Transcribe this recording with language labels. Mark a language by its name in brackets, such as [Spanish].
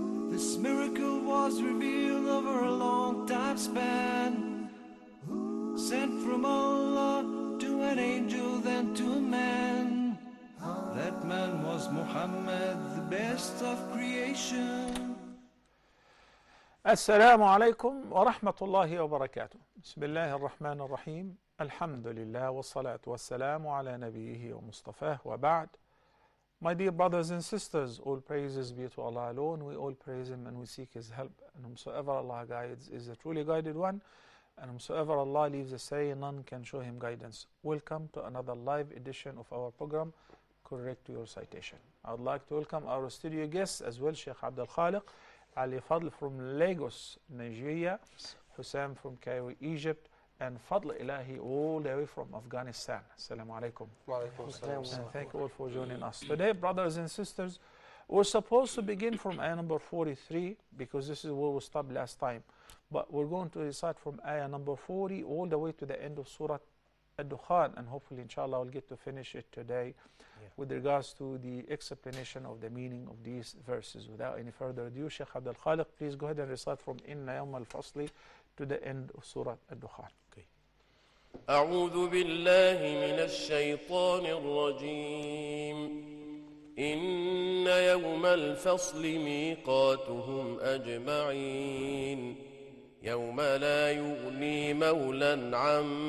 [English] This miracle was revealed over a long time span, sent from Allah to an angel, then to a man. That man was Muhammad, the best of creation. [Arabic] السلام عليكم ورحمة الله وبركاته. بسم الله الرحمن الرحيم. الحمد لله والصلاة والسلام على نبيه ومصطفاه وبعد. [English] My dear brothers and sisters, all praises be to Allah alone. We all praise Him and we seek His help. And whomsoever Allah guides is the truly guided one. And whomsoever Allah leaves astray, none can show him guidance. Welcome to another live edition of our program, Correct Your Recitation. I would like to welcome our studio guests as well, Sheikh Ad-Dukhaan, Ali Fadl from Lagos, Nigeria, Hussein from Cairo, Egypt, and Fadl Ilahi all the way from Afghanistan. Assalamu alaikum. And thank you all for joining us. Today, brothers and sisters, we're supposed to begin from ayah number 43 because this is where we stopped last time. But we're going to recite from ayah number 40 all the way to the end of Surat Ad-Dukhaan, and hopefully, inshallah, we'll get to finish it today with regards to the explanation of the meaning of these verses. Without any further ado, Sheikh Ad-Dukhaan, please go ahead and recite from Inna Yawm al-Fasli to the end of Surat Ad-Dukhaan. Okay. [Arabic] أعوذ بالله من الشيطان الرجيم إن يوم الفصل ميقاتهم أجمعين يوم لا يغني مولا عن